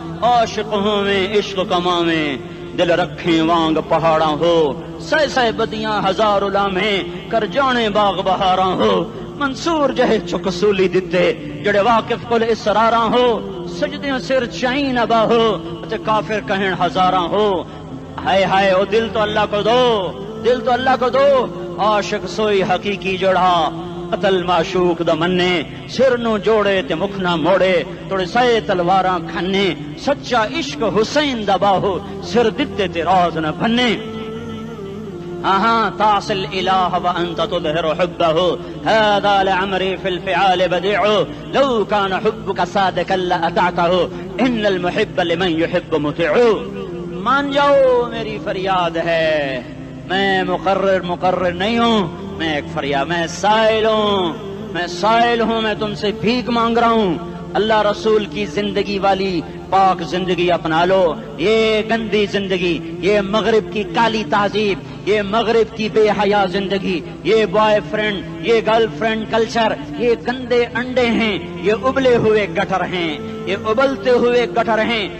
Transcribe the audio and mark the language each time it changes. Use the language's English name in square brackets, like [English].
[Punjabi] عاشق ہوں میں عشق کما میں, دل رکھیں وانگ پہاڑاں ہو, سہ سہ بدیاں ہزار لامیں, کر جانے باغ بہاراں ہو. منصور جہے چکسولی دتے, جڑے واقف کل اسراراں ہو, سجدیاں سر چائیں نبا ہو, تے کافر کہیں ہزاراں ہو. [Urdu] ہائے ہائے او دل تو اللہ کو دو, دل تو اللہ کو دو. [Punjabi] عاشق سوئی حقیقی جڑا, قتل معشوق دا مننے, سر نو جوڑے تے مکھ نہ موڑے, توڑے سائے تلواراں کھنے. سچا عشق حسین دا باہو, سر دتے تے راز نہ بھنے. [Arabic] تعصي الإله وأنت تظهر حبه, هذا لعمري في الفعال بديع, لو كان حبك صادقا لأطعته, إن المحب لمن يحب مطيع. [Urdu] مان جاؤ میری فریاد ہے, میں مقرر نہیں ہوں, میں ایک فریاد, میں سائل ہوں, میں سائل ہوں, میں تم سے بھیک مانگ رہا ہوں. اللہ رسول کی زندگی والی پاک زندگی اپنا لو. یہ گندی زندگی, یہ مغرب کی کالی تہذیب, یہ مغرب کی بے حیا زندگی, یہ بوائے فرینڈ, یہ گرل فرینڈ کلچر, یہ گندے انڈے ہیں, یہ ابلے ہوئے گٹر ہیں, یہ ابلتے ہوئے گٹر ہیں.